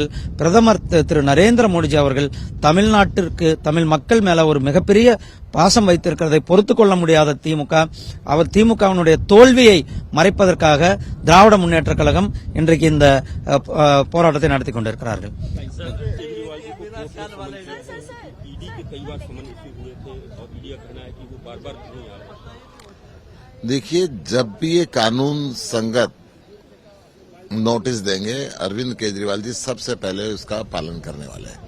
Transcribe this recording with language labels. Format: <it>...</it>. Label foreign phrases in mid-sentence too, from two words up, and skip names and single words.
<ta>பிரதமர் திரு நரேந்திர மோடிஜி அவர்கள் தமிழ்நாட்டிற்கு, தமிழ் மக்கள் மேல ஒரு மிகப்பெரிய பாசம் வைத்திருக்கிறதை பொறுத்துக் கொள்ள முடியாத திமுகவினுடைய தோல்வியை மறைப்பதற்காக திராவிட முன்னேற்ற கழகம் இன்றைக்கு இந்த போராட்டத்தை நடத்தி கொண்டிருக்கிறார்கள்.</ta> <hi>ईडी के कई बार</hi> <en>summon issue</en> <hi>हुए थे और ईडी का कहना है कि वो बार-बार नहीं आ रहा। देखिए, जब भी ये कानून संगत नोटिस देंगे, अरविंद केजरीवाल जी सबसे पहले उसका पालन करने वाले हैं।</hi>